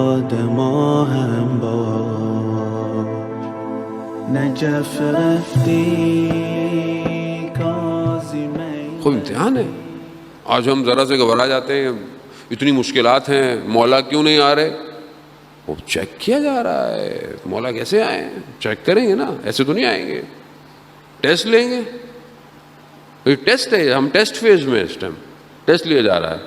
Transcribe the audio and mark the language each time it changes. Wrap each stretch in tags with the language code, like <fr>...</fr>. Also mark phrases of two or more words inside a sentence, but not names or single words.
<fa>یاد ما هم باش نجف رفتی کاظمی.</fa> <ur>خوب امتحان ہے. آج ہم ذرا سے گھبرا جاتے ہیں، اتنی مشکلات ہیں، مولا کیوں نہیں آ رہے؟ وہ چیک کیا جا رہا ہے. مولا کیسے آئے؟ چیک کریں گے نا، ایسے تو نہیں آئیں گے. ٹیسٹ لیں گے. یہ ٹیسٹ ہے، ہم</ur> <en>test phase</en> <ur>میں اس ٹائم ٹیسٹ لیا جا رہا ہے.</ur>